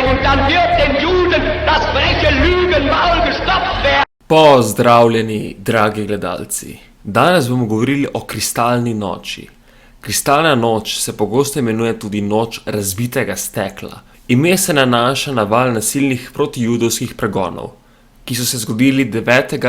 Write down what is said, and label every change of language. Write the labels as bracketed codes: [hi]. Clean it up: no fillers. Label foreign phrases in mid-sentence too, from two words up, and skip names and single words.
[de] dann wird den Juden das freche Lügenmaul gestopft werden. [sl] Pozdravljeni, dragi gledalci. Danes bomo govorili o kristalni noči. Kristalna noč se pogosto imenuje tudi noč razbitega stekla. Ime se nanaša na val nasilnih protijudovskih pregonov, ki so se zgodili 9.